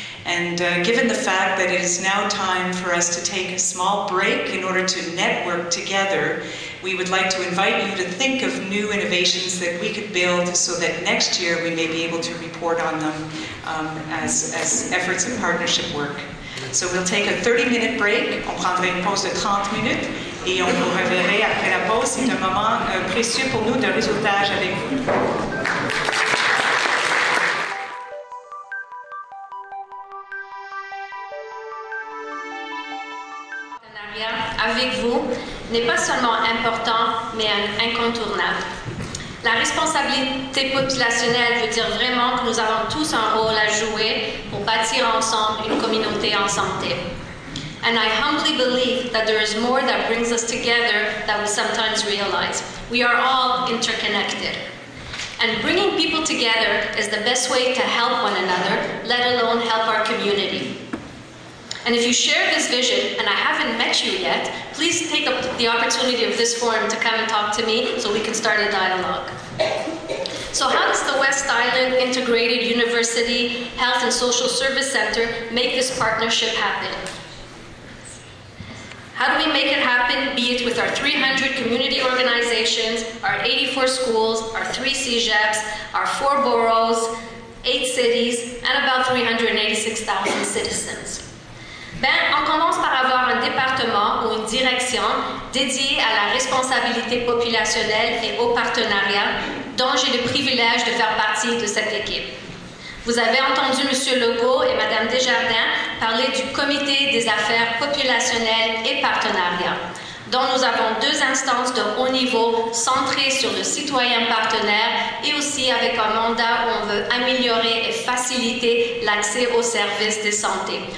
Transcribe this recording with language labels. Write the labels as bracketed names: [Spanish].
[English] And given the fact that it is now time for us to take a small break in order to network together, we would like to invite you to think of new innovations that we could build so that next year we may be able to report on them as efforts of partnership work. So we'll take a 30-minute break. [French] On prendra une pause de 30 minutes et on vous reverra après la pause. C'est un moment précieux pour nous de réseautage avec vous. Avec vous n'est pas seulement important, mais incontournable. La responsabilité populationnelle veut dire vraiment que nous avons tous un rôle à jouer pour bâtir ensemble une communauté en santé. [English] And I humbly believe that there is more that brings us together than we sometimes realize. We are all interconnected. And bringing people together is the best way to help one another, let alone help our community. And if you share this vision, and I haven't met you yet, please take up the opportunity of this forum to come and talk to me so we can start a dialogue. So how does the West Island Integrated University Health and Social Service Center make this partnership happen? How do we make it happen, be it with our 300 community organizations, our 84 schools, our 3 CEGEPs, our 4 boroughs, 8 cities, and about 386,000 citizens? [French] On commence par avoir un département ou une direction dédiée à la responsabilité populationnelle et au partenariat, dont j'ai le privilège de faire partie de cette équipe. Vous avez entendu M. Legault et Mme Desjardins parler du Comité des affaires populationnelles et partenariat, dont nous avons 2 instances de haut niveau centrées sur le citoyen partenaire et aussi avec un mandat où on veut améliorer et faciliter l'accès aux services de santé.